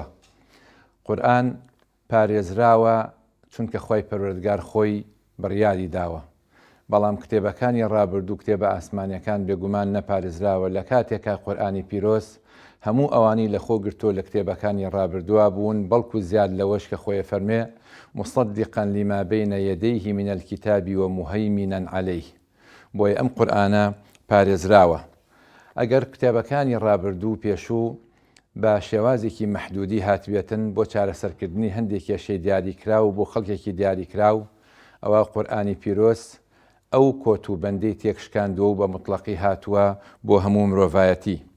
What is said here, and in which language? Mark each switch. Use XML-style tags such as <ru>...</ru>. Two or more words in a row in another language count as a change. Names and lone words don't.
<ckb>قورئان پارێزراوە چونکە خوای پەروەردگار خۆی بڕیاری داوە، بەڵام کتێبەکانی ڕابردوو کتێبە ئاسمانیەکان بێگومان نەپارێزراوە. لە کاتێکە قورئانی پیرۆز هەموو ئەوانی لە خۆ گرتۆ لە کتێبەکانی ڕابردووە بوون، بەڵکو زیاد لەوەش کە خۆی فەرمێ</ckb> <ar>مصدقا لما بين يديه من الكتاب ومهيمنا عليه.</ar> <ckb>بۆیە ئەم قورئانە پارێزراوە. ئەگەر کتێبەکانی ڕابردوو پێشوو بە شێوازێکی مەحدودی هاتوێتن بۆ چارەسەرکردنی هەندێک کێشەی دیاریکرا و بۆ خەڵکێکی دیاریکرا و ئەوە قورئانی پیرۆز ئەو کۆتوبەندەی تێکشکاندووە و بە مطلقی هاتووە بۆ هەموو مرۆڤایەتی.</ckb>